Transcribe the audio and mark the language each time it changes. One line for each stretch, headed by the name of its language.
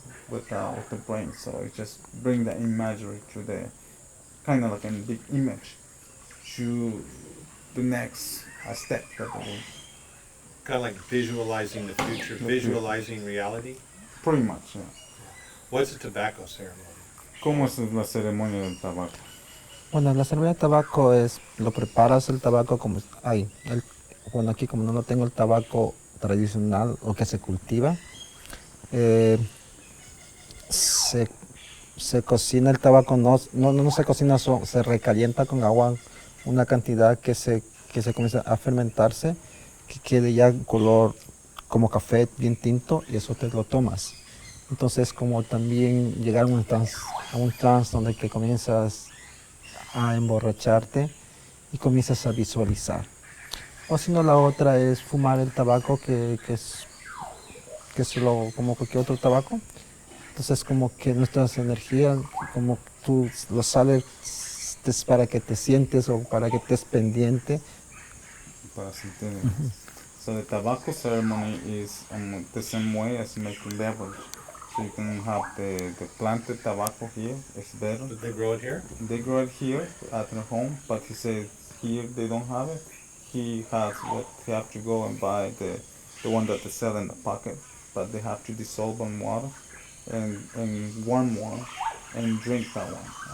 English: with the brain. So it just bring the imagery to the kind of like a big image to the next step that they will. Kind of like visualizing the future, The future. visualizing reality. Pretty much, yeah. What's a tobacco ceremony?
Spanish: ¿Cómo es la ceremonia del tabaco? Bueno, la ceremonia de tabaco es, lo preparas el tabaco como, bueno, aquí como no lo tengo el tabaco tradicional o que se cultiva, eh, se, se cocina el tabaco, no se cocina, se recalienta con agua una cantidad que se comienza a fermentarse, que quede ya color como café bien tinto y eso te lo tomas. Entonces como también llegar a un trance donde que comienzas a emborracharte y comienzas a visualizar. O si no, la otra es fumar el tabaco, que es como cualquier otro tabaco. Entonces, como que nuestras energías, como tú lo sales es para que te sientes o para que estés pendiente. Para sentir.
English: So the tobacco ceremony is the same way as making beverage. So you can have the planted tobacco here, it's better. Did they grow it here? They grow it here at their home, but he said here they don't have it. He has what he have to go and buy the one that they sell in the packet, but they have to dissolve in water and warm water and drink that one.